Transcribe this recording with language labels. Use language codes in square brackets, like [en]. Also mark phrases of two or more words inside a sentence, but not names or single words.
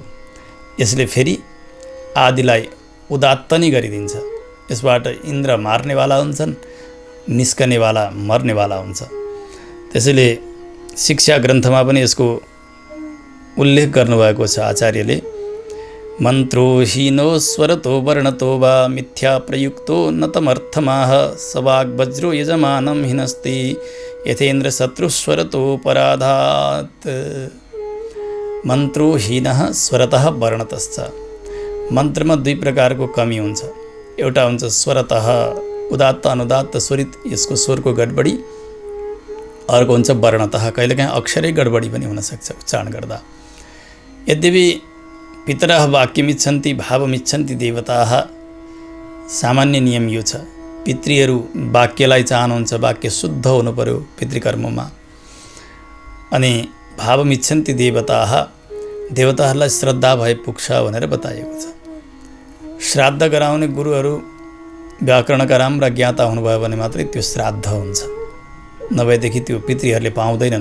[ne] यसले फेरि आदिलाई उदात्त नै गरिदिन्छ। यसबाट इन्द्र मार्नेवाला हुन्छन्, निस्कनेवाला मर्नेवाला हुन्छ। त्यसैले शिक्षा ग्रन्थमा पनि यसको उल्लेख गर्नुभएको छ आचार्यले। [sa] मन्त्रोहीनो स्वरतो वर्णतो वा मिथ्या प्रयुक्तो न तमर्थमाह सवाग्वज्रो यजमानं हिनस्ति यथेन्द्र शत्रुस्वरतो पराधात्। मन्त्रोहीनः स्वरतः वर्णतश्च। [ne] मन्त्रमा दुई प्रकारको कमी हुन्छ। एउटा हुन्छ स्वरतः, [sa] उदात्त अनुदात्त स्वरित, [ne] यसको स्वरको गडबडी। अर्को हुन्छ वर्णतः, कहिलेकाहीँ अक्षरै गडबडी पनि हुनसक्छ उच्चारण गर्दा। [sa] यद्यपि पितरः वाक्यमिच्छन्ति भावमिच्छन्ति देवताः, [ne] सामान्य नियम यो छ। पितृहरू वाक्यलाई चाहनुहुन्छ, वाक्य शुद्ध हुनु पर्यो पितृकर्ममा। अनि [sa] भावमिच्छन्ति देवताः, [ne] देवताहरूलाई श्रद्धा भए पुग्छ भनेर बताइएको छ। श्राद्ध गराउने गुरुहरू व्याकरणका राम्रा ज्ञाता हुनुभयो भने मात्रै त्यो श्राद्ध हुन्छ, नभएदेखि त्यो पितृहरूले पाउँदैनन्।